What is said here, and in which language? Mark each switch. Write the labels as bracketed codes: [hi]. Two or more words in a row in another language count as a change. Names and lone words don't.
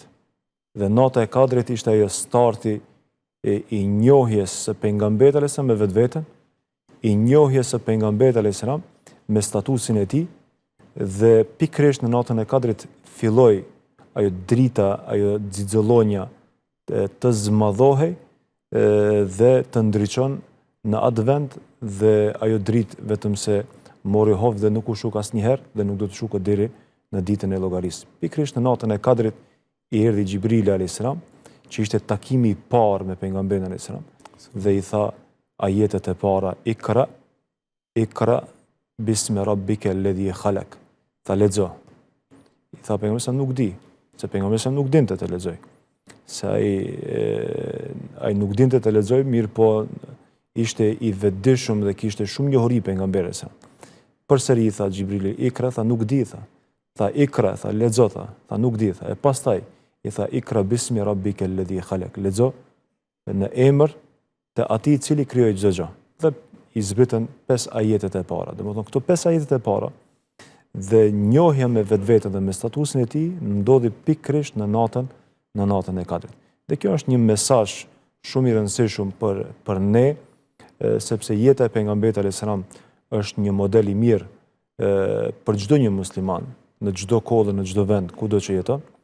[sq] Dhe nata e Kadrit ishte ajo starti i njohjes së pejgamberit [ar] عليه السلام [sq] me vetveten, i njohjes së pejgamberit [ar] عليه السلام [sq] me statusin e tij, dhe pikërisht në natën e Kadrit filloi ajo drita, ajo xixollonja të zmadhohej dhe të ndriçon në atë vend, dhe ajo dritë vetëm se mori hovë dhe nuk u shuk asnjëherë dhe nuk do të shukët deri në ditën e llogarisë. Pikërisht në natën e Kadrit i erdhi Xhibrili [ar] عليه السلام, [sq] që ishte takimi i parë me pejgamberin [ar] عليه السلام, [sq] dhe i tha ajetet e para: [ar] اقرأ باسم ربك الذي خلق. [sq] Tha lexo. I tha pejgamberi nuk di, se pejgamberi nuk dinte të lexoj. Se ai nuk dinte të lexoj, mirë po ishte i vetëdijshëm dhe kishte shumë njohuri pejgamberi sa. Përsëri i tha Xhibrili, ikra, tha nuk di, tha. Tha ikra, tha lexo, tha nuk di, tha. E pastaj i tha [ar] اقرأ باسم ربك الذي خلق. [sq] Lexo në emër të atij i cili krijoi çdo gjë. Dhe i zbritën 5 ajetet e para. Domethënë këto 5 ajetet e para dhe njohja me vetveten dhe me statusin e tij ndodhi pikërisht në natën e Kadrit. Dhe kjo është një mesazh shumë i rëndësishëm për ne, sepse jeta e pejgamberit [ar] عليه السلام [sq] është një model i mirë për çdo një musliman, në çdo kohë dhe në çdo vend kudo që jeton.